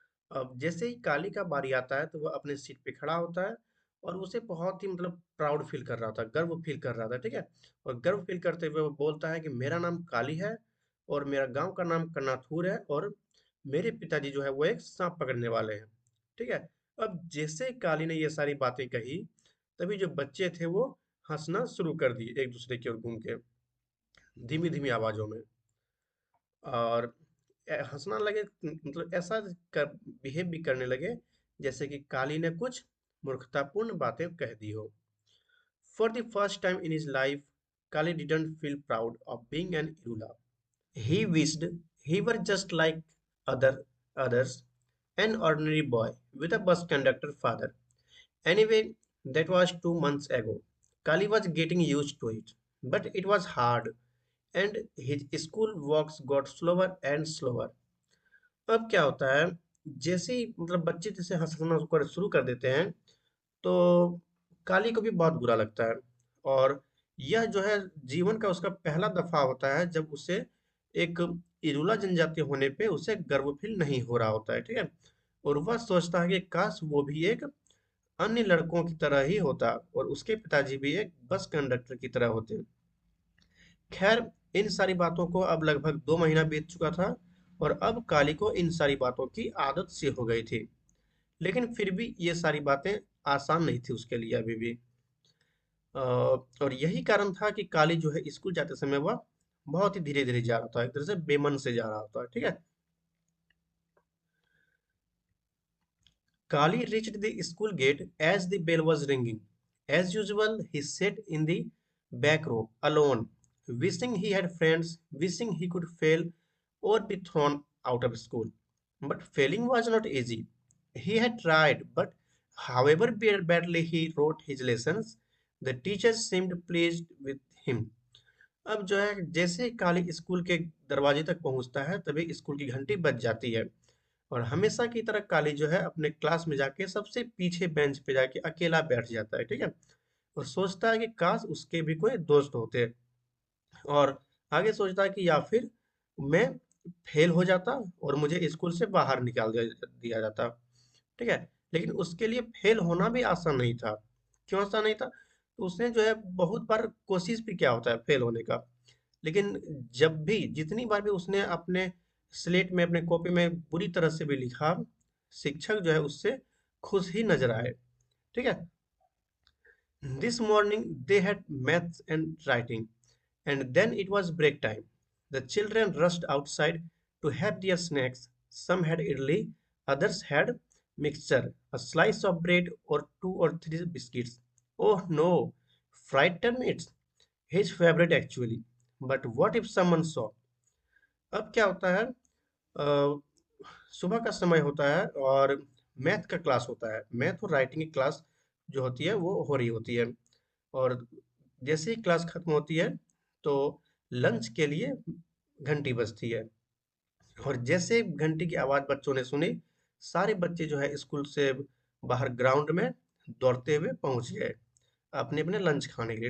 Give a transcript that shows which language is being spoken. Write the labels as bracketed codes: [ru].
[hi] अब जैसे ही काली का बारी आता है तो वह अपने सीट पे खड़ा होता है और उसे बहुत ही मतलब प्राउड फील कर रहा था, गर्व फील कर रहा था, ठीक है। और गर्व फील करते हुए वो बोलता है कि मेरा नाम काली है और मेरा गांव का नाम कनाथूर है और मेरे पिताजी जो है वो एक सांप पकड़ने वाले हैं, ठीक है। अब जैसे ही काली ने ये सारी बातें कही तभी जो बच्चे थे वो हंसना शुरू कर दिए एक दूसरे की ओर घूम के धीमी धीमी आवाजों में और हंसना लगे, मतलब ऐसा कर बिहेव भी करने लगे जैसे कि काली ने कुछ मूर्खतापूर्ण बातें कह दी हो। [en] For the first time in his life Kali didn't feel proud of being an Irula. He wished he were just like others, an ordinary boy with a bus conductor father. Anyway, that was 2 months ago. Kali was getting used to it, but it was hard, and his school walks got slower and slower. [hi] अब क्या होता है, जैसे ही मतलब बच्चे जैसे हंसना शुरू कर देते हैं तो काली को भी बहुत बुरा लगता है और यह जो है जीवन का उसका पहला दफा होता है जब उसे एक इरूला जनजाति होने पे उसे गर्व फील नहीं हो रहा होता है, ठीक है। और वह सोचता है कि काश वो भी एक अन्य लड़कों की तरह ही होता और उसके पिताजी भी एक बस कंडक्टर की तरह होते। खैर, इन सारी बातों को अब लगभग 2 महीना बीत चुका था और अब काली को इन सारी बातों की आदत सी हो गई थी। लेकिन फिर भी ये सारी बातें आसान नहीं थी उसके लिए अभी भी। और यही कारण था कि काली जो है स्कूल जाते समय वह बहुत ही धीरे धीरे जा रहा था, एक तरह से बेमन से जा रहा था, ठीक है। [en] Kali reached the school gate as the bell was ringing. As usual, he sat in the back row alone, wishing he had friends, wishing he could fail or be thrown out of school. But failing was not easy. He had tried, but however badly he wrote his lessons, the teachers seemed pleased with him. [hi] अब जो है जैसे ही काली school के दरवाजे तक पहुंचता है तभी स्कूल की घंटी बज जाती है और हमेशा की तरह काली जो है अपने क्लास में जाके सबसे पीछे बेंच पे जाके अकेला बैठ जाता है, ठीक है। और सोचता है कि काश उसके भी कोई दोस्त होते और आगे सोचता है कि या फिर मैं फेल हो जाता और मुझे स्कूल से बाहर निकाल दिया जाता, ठीक है। लेकिन उसके लिए फेल होना भी आसान नहीं था। क्यों आसान नहीं था? तो उसने जो है बहुत बार कोशिश भी किया होता है फेल होने का, लेकिन जब भी जितनी बार भी उसने अपने स्लेट में अपने कॉपी में बुरी तरह से भी लिखा, शिक्षक जो है उससे खुश ही नजर आए, ठीक है। [en] This morning they had maths and writing and then it was break time. The children rushed outside to have their snacks. Some had idli, others had mixture, a slice of bread, or 2 or 3 biscuits. Oh no, fried turnips, his favorite actually. But what if someone saw? [hi] अब क्या होता है, सुबह का समय होता है और मैथ का क्लास होता है, मैथ और राइटिंग की क्लास जो होती है वो हो रही होती है और जैसे ही क्लास खत्म होती है तो लंच के लिए घंटी बजती है। और जैसे घंटी की आवाज बच्चों ने सुनी, सारे बच्चे जो है स्कूल से बाहर ग्राउंड में दौड़ते हुए पहुंच गए अपने अपने लंच खाने के लिए।